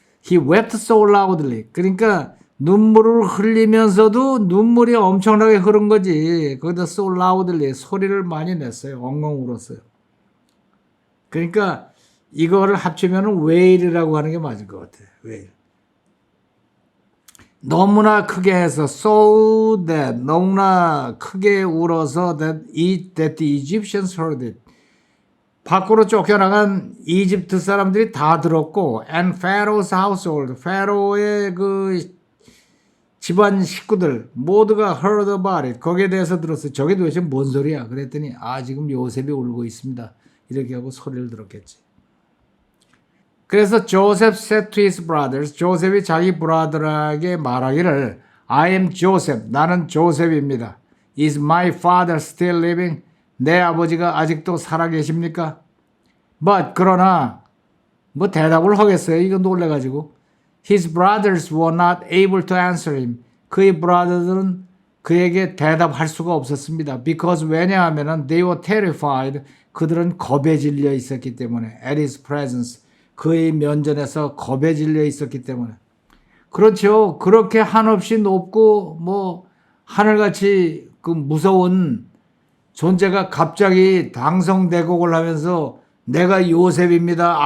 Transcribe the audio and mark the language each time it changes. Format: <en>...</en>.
<en>He wept so loudly.</en> <ko>그러니까 눈물을 흘리면서도 눈물이 엄청나게 흐른 거지. 거기다</ko> <en>so loudly</en> <ko>소리를 많이 냈어요. 엉엉 울었어요. 그러니까 이거를 합치면 wail이라고 하는 게 맞을 것 같아.</ko> <en>wail.</en> <ko>너무나 크게 해서</ko> <en>so that</en> <ko>너무나 크게 울어서</ko> <en>that the Egyptians heard it.</en> <ko>밖으로 쫓겨나간 이집트 사람들이 다 들었고</ko> <en>and Pharaoh's household,</en> <ko>페로의 그 집안 식구들 모두가</ko> <en>heard about it.</en> <ko>거기에 대해서 들었어요. 저게 도대체 뭔 소리야? 그랬더니 지금 요셉이 울고 있습니다. 이렇게 하고 소리를 들었겠지.</ko> <en>그래서 Joseph said to his brothers,</en> <ko>조셉이 자기 브라더에게 말하기를</ko> <en>I am Joseph,</en> <ko>나는 조셉입니다.</ko> <en>Is my father still living?</en> <ko>내 아버지가 아직도 살아계십니까?</ko> <en>But</en> <ko>그러나 뭐 대답을 하겠어요. 이거 놀래가지고.</ko> <en>His brothers were not able to answer him.</en> <ko>그의 브라더들은 그에게 대답할 수가 없었습니다.</ko> <en>Because</en> <ko>왜냐하면</ko> <en>they were terrified.</en> <ko>그들은 겁에 질려 있었기 때문에.</ko> <en>At his presence.</en> <ko>그의 면전에서 겁에 질려 있었기 때문에. 그렇죠. 그렇게 한없이 높고 뭐 하늘같이 그 무서운 존재가 갑자기 방성대곡을 하면서 내가 요셉입니다.</ko>